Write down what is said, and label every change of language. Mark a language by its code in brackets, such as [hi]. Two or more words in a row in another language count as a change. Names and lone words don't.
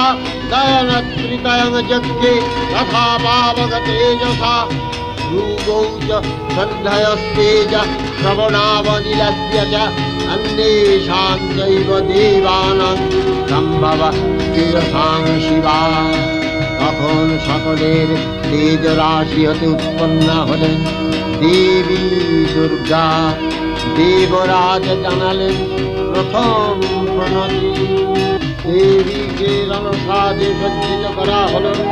[sa] नयनत्रितयं यज्ञे तथा पावक तेजसा। रूपौ च गन्धयस्तेज श्रवणावनिलस्य च। अन्येषां चैव देवानां सम्भव तेजसां शिवा। [bn] তখন সকলের তেজ রাশি হতে উৎপন্ন হলেন দেবী দুর্গা। দেবরাজ জানালেন, প্রথম প্রণতি। দেবীকে রণসাজে সজ্জিত করা হলো।